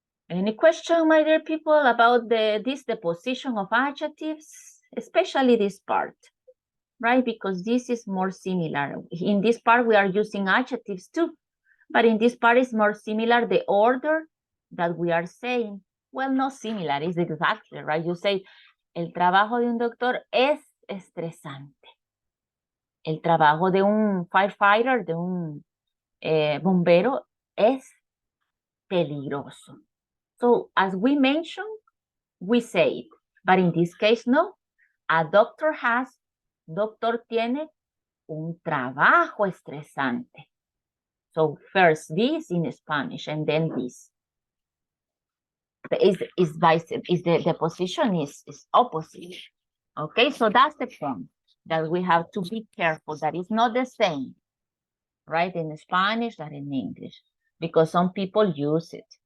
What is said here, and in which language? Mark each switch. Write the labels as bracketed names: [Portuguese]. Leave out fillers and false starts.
[English] Any question, my dear people, about the position of adjectives, especially this part, right? Because this is more similar. In this part, we are using adjectives too, but in this part is more similar, the order that we are saying. Well, not similar, it's exactly, right? You say, [Spanish] el trabajo de un doctor es estresante. El trabajo de un firefighter, de un bombero, es peligroso. [English] So as we mentioned, we say it, but in this case, no. A doctor has, [Spanish] doctor tiene un trabajo estresante. [English] So first this in Spanish and then this. The position is opposite. Okay, so that's the point that we have to be careful that it's not the same, right, in Spanish than in English, because some people use it.